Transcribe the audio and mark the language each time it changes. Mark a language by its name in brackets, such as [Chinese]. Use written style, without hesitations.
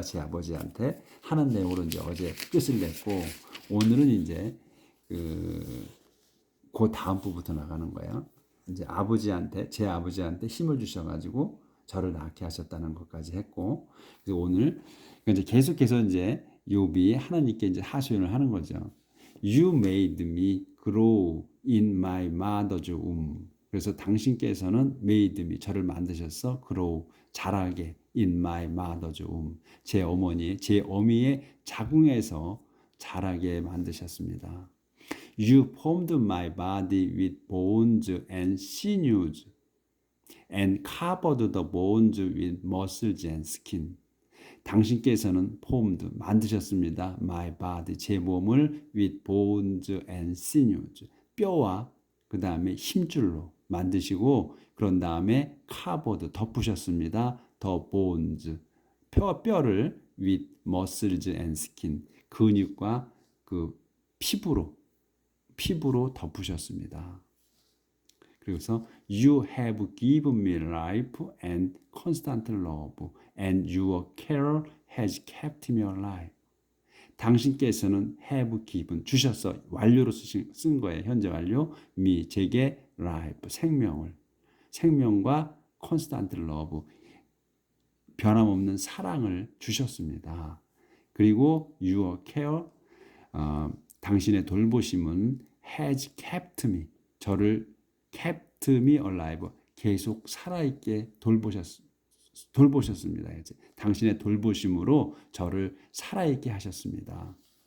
[Korean] 제 아버지한테 하는 내용으로 이제 어제 끝을 냈고 오늘은 이제 그 다음 부부터 나가는 거예요. 이제 제 아버지한테 힘을 주셔가지고 저를 낳게 하셨다는 것까지 했고, 그래서 오늘 이제 계속해서 이제 욥이 하나님께 이제 하소연을 하는 거죠. [English] You made me grow in my mother's womb. [Korean] 그래서 당신께서는 [English] made me [Korean] 저를 만드셔서 [English] grow [Korean] 자라게 [English] in my mother's womb [Korean] 제 어머니 제 어미의 자궁에서 자라게 만드셨습니다. [English] You formed my body with bones and sinews and covered the bones with muscles and skin. [Korean] 당신께서는 [English] formed [Korean] 만드셨습니다. [English] My body [Korean] 제 몸을 [English] with bones and sinews [Korean] 뼈와 그 다음에 힘줄로 만드시고 그런 다음에 [English] covered [Korean] 덮으셨습니다. [English] The bones [Korean] 뼈를 [English] with muscles and skin [Korean] 근육과 그 피부로 덮으셨습니다. 그래서 [English] You have given me life and constant love, and your care has kept me alive. [Korean] 당신께서는 [English] have given [Korean] 주셔서 완료로 쓴 거예요. 현재 완료 [English] me [Korean] 제게 [English] life [Korean] 생명과 [English] constant love [Korean] 변함없는 사랑을 주셨습니다. 그리고 [English] your care [Korean] 당신의 돌보심은 [English] has kept me [Korean] 저를 [English] kept me alive [Korean] 계속 살아있게 돌보셨습니다. 이제 당신의 돌보심으로 저를 살아있게 하셨습니다.